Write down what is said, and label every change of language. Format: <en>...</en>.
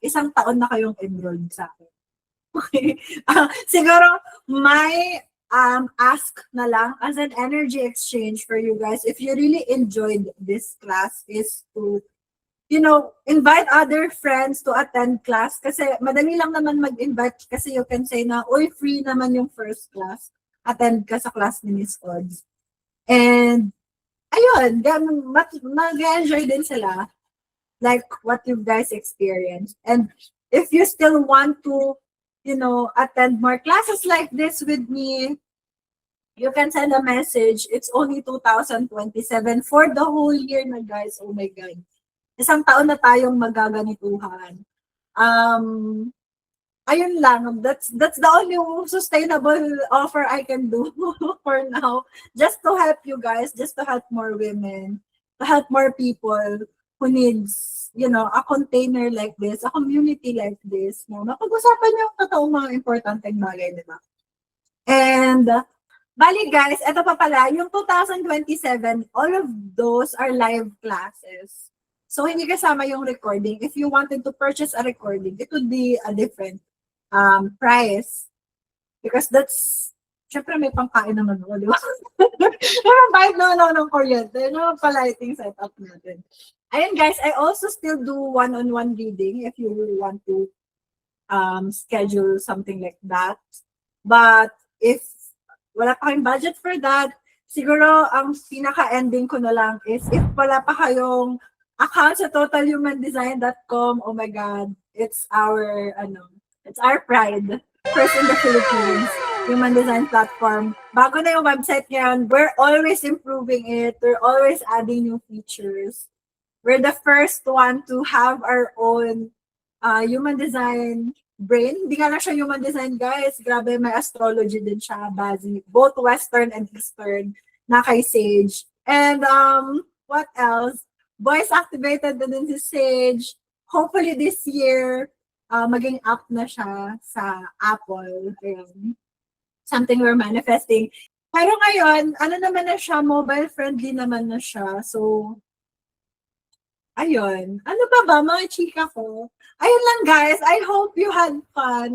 <tl>Isang taon na kayong enrolled sa akin.</tl> <en>Okay. Siguro, may ask na lang as an energy exchange for you guys. If you really enjoyed this class, is to, invite other friends to attend class.</en> <tl>Kasi madali lang naman mag-invite kasi you can say na, free naman yung first class. Attend ka sa class ni Miss Odds. And ayun, mag-enjoy din sila</tl> <en>like what you guys experienced. And if you still want to, attend more classes like this with me, you can send a message. It's only 2027 for the whole year na, guys.</en> <tl>Oh my God. Isang taon na tayong magaganituhan.</tl> <en>ayun lang, that's the only sustainable offer I can do for now. Just to help you guys, just to help more women, to help more people who needs, a container like this, a community like this, no?</en> <tl>Mapag-usapan yung totoong mga importanteng bagay, di ba?</tl> <en>And, bali guys, ito pa pala, yung 2027, all of those are live classes.</en> <tl>So, hindi kasama yung recording.</tl> <en>If you wanted to purchase a recording, it would be a different price.</en> <tl>Because that's, syempre may pangkain naman ako, di ba? Meron bayad na ng kuryente. Yun yung palighting setup natin.</tl> <en>Ayun guys, I also still do one-on-one reading if you really want to schedule something like that.</en> <tl>But if wala pa kayong budget for that, siguro ang pinaka-ending ko na lang is if wala pa kayong account sa totalhumandesign.com,</tl> <en>oh my God, it's our pride. First in the Philippines, human design platform.</en> <tl>Bago na yung website ngayon,</tl> <en>we're always improving it. We're always adding new features. We're the first one to have our own human design brain.</en> <tl>Hindi nga lang siya human design, guys. Grabe, may astrology din siya.</tl> <en>Both Western and Eastern na kay Sage. And what else?</en> <tl>Voice activated na din si Sage. Hopefully this year, maging app na siya sa Apple. Ayun.</tl> <en>Something we're manifesting.</en> <tl>Pero ngayon, ano naman na siya, mobile friendly naman na siya. So, ayun. Ano ba mga chika ko?</tl> <en>Ayun lang guys, I hope you had fun.</en>